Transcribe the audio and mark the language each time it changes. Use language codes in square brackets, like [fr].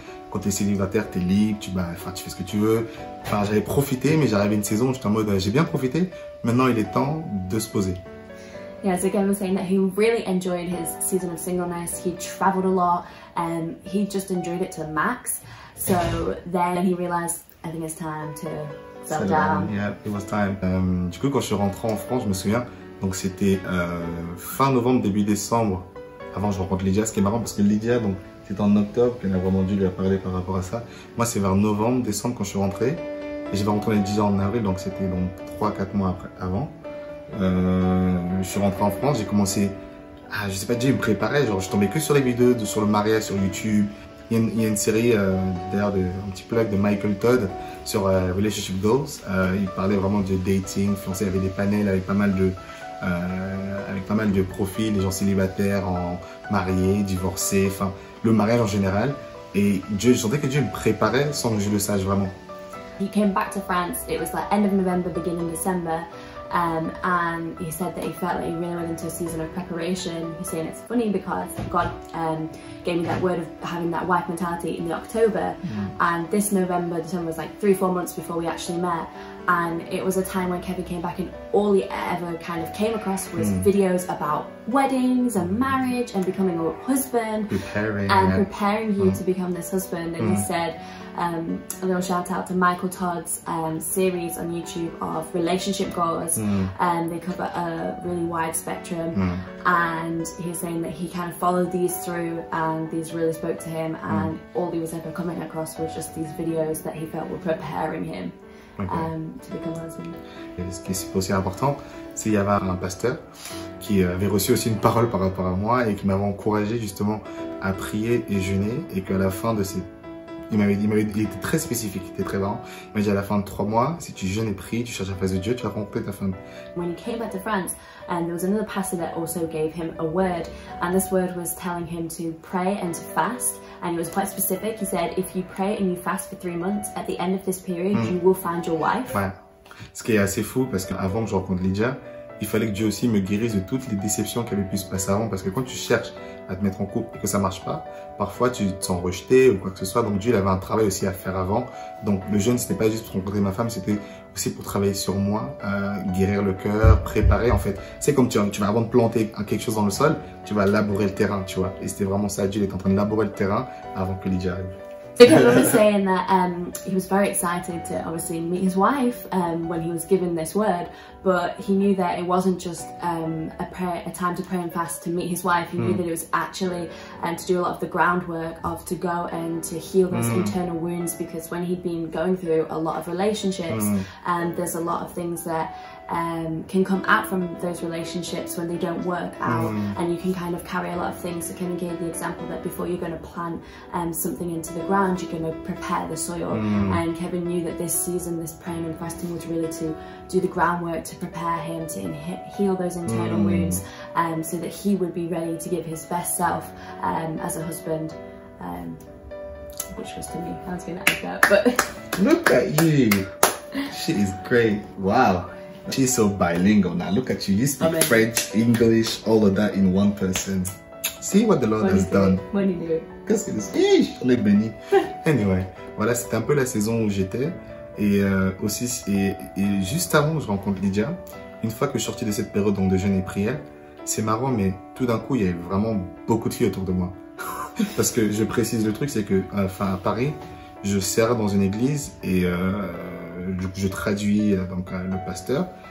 [fr] Quand t'es célibataire, t'es libre, tu fais ce que tu veux. Enfin, j'avais profité, mais j'arrivais une saison où j'étais en mode j'ai bien profité. Maintenant, il est temps de se poser. [en] Yeah, so Kevin was saying that he really enjoyed his season of singleness. He traveled a lot, and he just enjoyed it to the max. So then he realized, I think it's time to settle down. Yeah, it was time. [fr] Du coup, quand je suis rentré en France, je me souviens, donc c'était fin novembre, début décembre, avant que je rencontre Lydia. Ce qui est marrant parce que Lydia, donc c'est en octobre qu'elle a vraiment dû lui parler par rapport à ça. Moi, c'est vers novembre, décembre quand je suis rentré. Et j'avais rencontré Lydia en avril, donc c'était donc 3-4 mois avant. Je suis rentré en France, j'ai commencé à, je sais pas, Dieu me préparait, genre je tombais que sur les vidéos sur le mariage sur YouTube. Il y a une série d'ailleurs un petit blog de Michael Todd sur Relationship Goals. Il parlait vraiment de dating, fiancé, il y avait des panels avec pas mal de profils, les gens célibataires, mariés, divorcés, enfin le mariage en général. Et je sentais que Dieu me préparait sans que je le sache vraiment. [en] He came back to France, it was like end of November, beginning December. And he said that he felt like he really went into a season of preparation. He's saying it's funny because God gave me that word of having that wife mentality in the October, and this November, December was like 3-4 months before we actually met. And it was a time when Kevin came back and all he ever kind of came across was videos about weddings and marriage and becoming a husband, preparing you to become this husband. And he said, a little shout out to Michael Todd's series on YouTube of relationship goals, and they cover a really wide spectrum. And he's saying that he kind of followed these through, and these really spoke to him, and all he was ever coming across was just these videos that he felt were preparing him to become a husband. [fr] Et ce qui est aussi important, c'est qu'il y avait un pasteur qui avait reçu aussi une parole par rapport à moi et qui m'avait encouragé justement à prier et jeûner, et qu'à la fin de ces il était très spécifique, il était très marrant. Il m'a dit à la fin de 3 mois, si tu jeûnes et pries, tu cherches la face de Dieu, tu vas rencontrer ta femme. [en] When he came back to France, and there was another pastor that also gave him a word, and this word was telling him to pray and to fast, and it was quite specific. He said, if you pray and you fast for 3 months, at the end of this period, you will find your wife. [fr] Ouais. Ce qui est assez fou, parce qu'avant que je rencontre Lydia, il fallait que Dieu aussi me guérisse de toutes les déceptions qui avaient pu se passer avant, parce que quand tu cherches à te mettre en couple et que ça marche pas, parfois tu te sens rejeté ou quoi que ce soit. Donc Dieu il avait un travail aussi à faire avant. Donc le jeûne c'était pas juste pour rencontrer ma femme, c'était aussi pour travailler sur moi, guérir le cœur, préparer en fait. C'est comme tu vas avant de planter quelque chose dans le sol, tu vas labourer le terrain, tu vois. Et c'était vraiment ça, Dieu était en train de labourer le terrain avant que Lydia arrive. [en] So Kevin was saying that he was very excited to obviously meet his wife when he was given this word, but he knew that it wasn't just a time to pray and fast to meet his wife. He knew that it was actually to do a lot of the groundwork of to go and to heal those internal wounds, because when he'd been going through a lot of relationships, there's a lot of things that can come out from those relationships when they don't work out, and you can kind of carry a lot of things. So Kevin gave the example that before you're going to plant something into the ground, you're going to prepare the soil, and Kevin knew that this season, this praying and fasting, was really to do the groundwork to prepare him to heal those internal wounds, so that he would be ready to give his best self as a husband, which was to me. I was going to add that, but look at you, she is great. Wow, she's so bilingual now. Look at you, you speak French, English, all of that in one person. See what the Lord has done. When you do it. [fr] Qu'est-ce que c'est? On est béni. Anyway, voilà, c'était un peu la saison où j'étais. Et aussi, et juste avant, je rencontre Lydia. Une fois que je suis sorti de cette période de jeûne et prière, c'est marrant, mais tout d'un coup, il y avait vraiment beaucoup de filles autour de moi. Parce que je précise le truc, c'est que, enfin, à Paris, je sers dans une église et je traduis donc le pasteur.